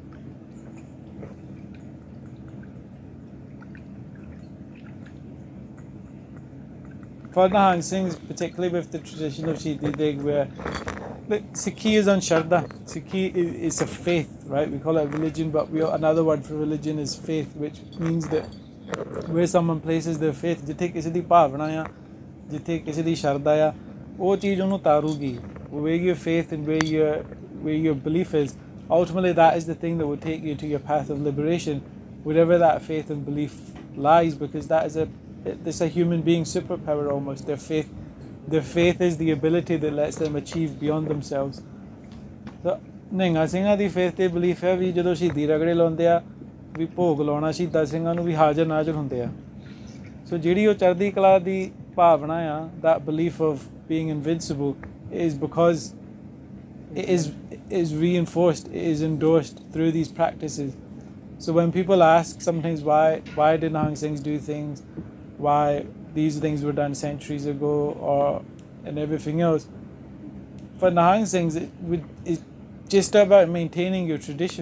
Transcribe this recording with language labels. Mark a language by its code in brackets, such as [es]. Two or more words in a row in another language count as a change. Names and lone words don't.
[en] For Nihang Singhs, particularly with the tradition of Shahidi Dig, where Sikhi is on Shardaee. Sikhi is a faith, right? We call it a religion, but another word for religion is faith, which means that where someone places their faith, [pa] ਜਿੱਥੇ ਕਿਸੀ ਦੀ ਭਾਵਨਾ ਯਾ ਜਿੱਥੇ ਕਿਸੀ ਦੀ ਸ਼ਰਧਾ ਯਾ ਵੋ ਚੀਜ਼ ਉਨ੍ਹੇਂ ਤਾਰੂਗੀ. [en] Where your faith and where your belief is, ultimately that is the thing that will take you to your path of liberation, wherever that faith and belief lies, because that is it's a human being superpower almost. Their faith is the ability that lets them achieve beyond themselves. [pa] So Nihang Singhs ਦੀ faith ਤੇ belief ਹੈ ਵੀ ਜਦੋਂ ਸ਼ਹੀਦੀ ਰਗੜੇ ਲਾਉਂਦੇ ਆ ਵੀ ਭੋਗ ਲਾਉਣਾ ਸ਼ਹੀਦਾਂ ਸਿੰਘਾਂ ਨੂੰ ਵੀ ਹਾਜ਼ਰ ਨਾਜ਼ਰ ਹੁੰਦੇ ਆ. ਸੋ ਜਿਹੜੀ ਉਹ ਚੜ੍ਹਦੀ ਕਲਾ ਦੀ ਭਾਵਨਾ ਆ, [en] that belief of being invincible, is because it is reinforced, it is endorsed through these practices. So when people ask sometimes why did Nihang Singhs do things, why these things were done centuries ago and everything else, for Nihang Singhs it's just about maintaining your tradition.